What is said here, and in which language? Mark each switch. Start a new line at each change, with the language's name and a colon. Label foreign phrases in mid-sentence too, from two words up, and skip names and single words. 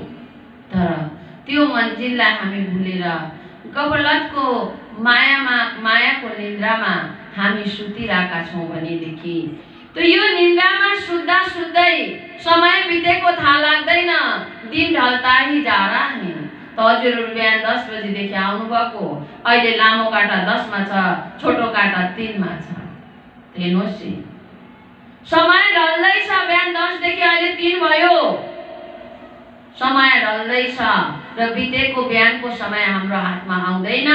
Nepali: तर त्यो मन्दिरलाई हामी भुलेर गफलतको मायाको निन्द्रामा हामी सुतिरहेका छौँ भनेदेखि त यो निन्द्रामा सुत्दा सुत्दै समय बितेको थाहा लाग्दैन,
Hindi: दिन ढल्ता ही जा रहा है।
Nepali: त हजुरहरू बिहान 10 बजेदेखि आउनुभएको, अहिले लामो काटा 10 मा छ, छोटो काटा 3 मा छ। हेर्नुहोस् समय ढल्दैछ, बिहान 10 देखि अहिले 3 भयो, समय ढल्दैछ र बितेको बिहानको समय हाम्रो हातमा आउँदैन।